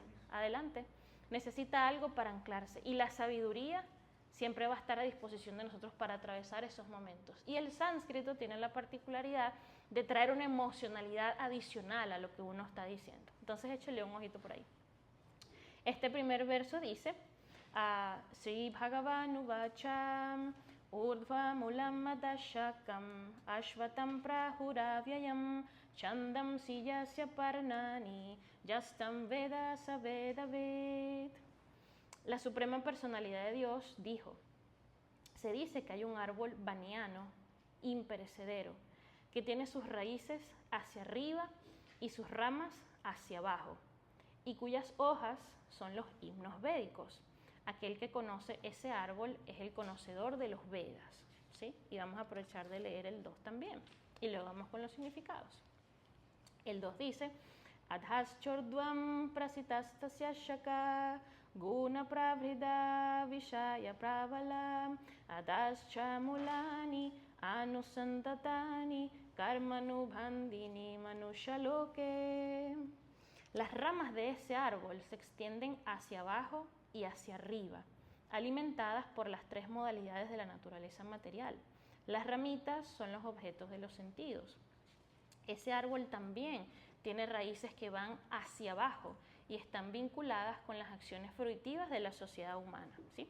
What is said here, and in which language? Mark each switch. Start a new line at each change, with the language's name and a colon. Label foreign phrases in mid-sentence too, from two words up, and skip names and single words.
Spanish: Adelante, necesita algo para anclarse. Y la sabiduría siempre va a estar a disposición de nosotros para atravesar esos momentos. Y el sánscrito tiene la particularidad de traer una emocionalidad adicional a lo que uno está diciendo. Entonces échale un ojito por ahí. Este primer verso dice,
Sanskrit: श्रीभगवानुवाच ऊर्ध्वमूलमधःशाखमश्वत्थं प्राहुरव्ययम् छन्दांसि यस्य पर्णानि यस्तं वेद स वेदवित्.
Spanish: La Suprema Personalidad de Dios dijo, se dice que hay un árbol baniano, imperecedero, que tiene sus raíces hacia arriba y sus ramas hacia abajo, y cuyas hojas son los himnos védicos. Aquel que conoce ese árbol es el conocedor de los Vedas, ¿sí? Y vamos a aprovechar de leer el 2 también, y luego vamos con los significados. El 2 dice,
Sanskrit: अधश्चोर्ध्वं प्रसृतास्तस्य शाखा गुणप्रवृद्धा विषयप्रवालाः अधश्च मूलान्यनुसन्ततानि कर्मानुबन्धीनि मनुष्यलोके.
Spanish: Las ramas de ese árbol se extienden hacia abajo y hacia arriba, alimentadas por las tres modalidades de la naturaleza material. Las ramitas son los objetos de los sentidos. Ese árbol también tiene raíces que van hacia abajo y están vinculadas con las acciones fruitivas de la sociedad humana, ¿sí?